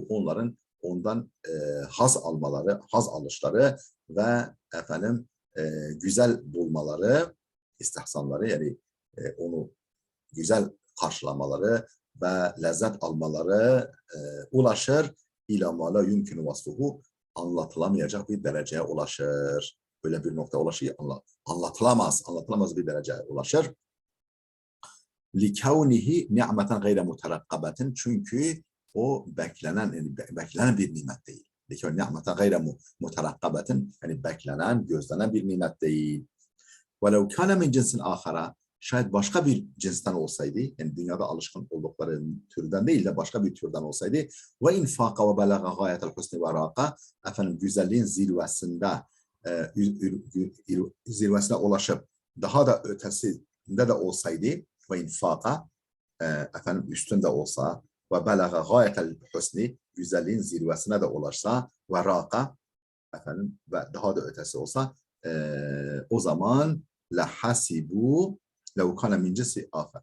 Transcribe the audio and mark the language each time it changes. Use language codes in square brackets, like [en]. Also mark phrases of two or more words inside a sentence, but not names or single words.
[tr] Onların ondan haz almaları, haz alışları ve efendim güzel bulmaları, istihsanları yani onu güzel karşılamaları ve lezzet almaları ulaşır. [ar] إلى ما لا يمكن وصفه, [tr] anlatılamayacak bir dereceye ulaşır. Böyle bir nokta ulaşır, anlatılamaz bir dereceye ulaşır. [ar] لِكَوْنِهِ نِعْمَةً غَيْرَ مُتَرَقَّبَةٍ, [tr] çünkü o beklenen bir nimet değil. [ar] لِكَوْنِ نِعْمَةً غَيْرَ مُتَرَقَّبَةٍ, [tr] yani beklenen, gözlenen bir nimet değil. [ar] وَلَوْ كَانَ مِنْ جِنْسٍ آخَرَ, [tr] şayet başka bir cinsten olsaydı, yani dünyada alışkın oldukları türden değil de başka bir türden olsaydı, [ar] وإن فاق وبلغ غاية الحسن وراق, [tr] efendim güzelliğin zirvesine ulaşıp daha da ötesinde de olsaydı, [ar] وإن فاق [tr] efendim üstünde olsa, [ar] وبلغ غاية الحسن, [tr] güzelliğin zirvesine de ulaşsa, [ar] وراق, [tr] efendim ve daha da ötesi olsa, o zaman [ar] لا حسبوا لو كان من جنس آخر.